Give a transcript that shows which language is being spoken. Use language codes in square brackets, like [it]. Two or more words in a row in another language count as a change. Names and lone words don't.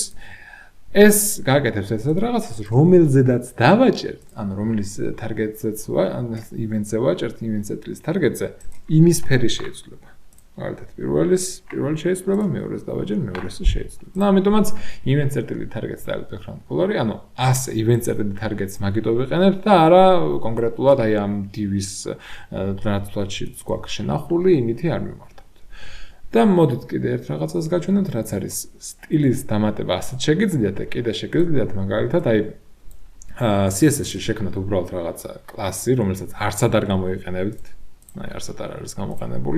[ka] ეს გააკეთებს ესეთ რაღაცას, რომელზედაც დავაჭერთ, ანუ რომლის target-ზეც event-ზე ვაჭერთ, event წერტილის target-ზე, იმის ფერი შეიცვლება. მაგალითად, პირველი შეიცვლება, მეორეს დავაჭერ, მეორეს შეიცვლება. და ამიტომაც event წერტილი [en] target style background color- [ka] ი, ანუ ასე event წერტილი target-ს მაგიტო ვიყენებთ და არა კონკრეტულად აი ამ div-ის რაც თვალშიც გვაქვს შენახული, იმითი არ მიმართავთ. და მოდით კიდე ერთ რაღაცას გაჩვენოთ, რაც არის სტილის დამატება ასეთ შეგიძლიათ და კიდე შეგიძლიათ მაგალითად აი CSS-ში შექმნათ უბრალოდ რაღაცა კლასი, რომელსაც არცად არ გამოიყენებთ, აი არცად არ არის გამოყენებული.